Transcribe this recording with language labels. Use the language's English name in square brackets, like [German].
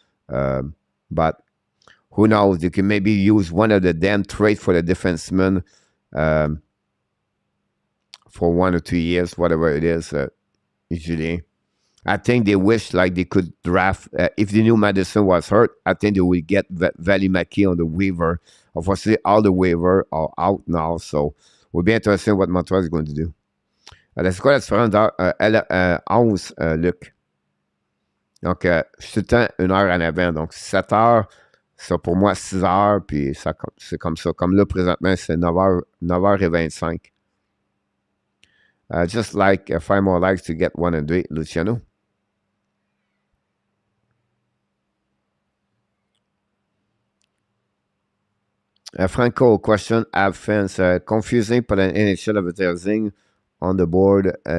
[English] But who knows? You can maybe use one of the damn trade for the defenseman for 1 or 2 years, whatever it is. Usually, I think they wish like they could draft. If they knew Madison was hurt, I think they would get Valimaki on the waiver. Unfortunately, all the waiver are out now, so it will be interesting what Montreal is going to do. [French] C'est quoi la différence d'heure? 11, Luc. Donc, je suis tout le temps 1 heure en avant. Donc, 7 heures, ça pour moi, 6 heures, puis c'est comme ça. Comme là, présentement, c'est 9h25. [English] Just like 5 more likes to get 1 and 3, Luciano. Franco, question, have fans confusing pour la NHL advertising on the board.